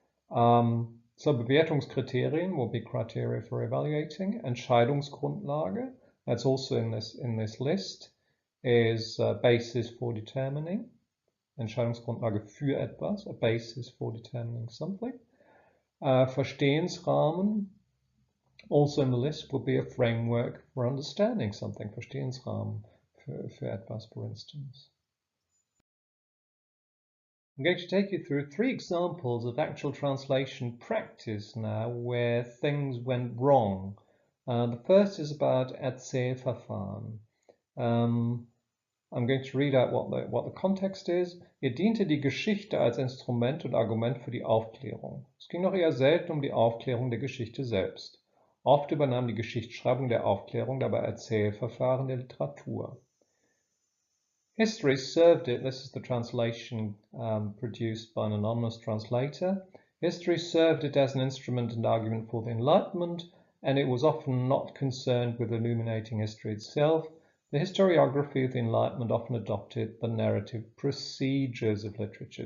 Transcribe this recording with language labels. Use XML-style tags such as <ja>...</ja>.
<en>So Bewertungskriterien will be criteria for evaluating. Entscheidungsgrundlage, that's also in this list, is a basis for determining.</en> <de>Entscheidungsgrundlage für etwas,</de> <en>a basis for determining something. Verstehensrahmen, also in the list, will be a framework for understanding something.</en> <de>Verstehensrahmen für etwas,</de> <en>for instance. I'm going to take you through 3 examples of actual translation practice now where things went wrong. The first is about Erzählverfahren. I'm going to read out what the context is.</en> <de>Diente die Geschichte als Instrument und Argument für die Aufklärung. Es ging noch eher selten die Aufklärung der Geschichte selbst. Oft übernahm die Geschichtsschreibung der Aufklärung dabei Erzählverfahren der Literatur.</de> <en>History served it, this is the translation produced by an anonymous translator. History served it as an instrument and argument for the Enlightenment, and it was often not concerned with illuminating history itself. The historiography of the Enlightenment often adopted the narrative procedures of literature.</en>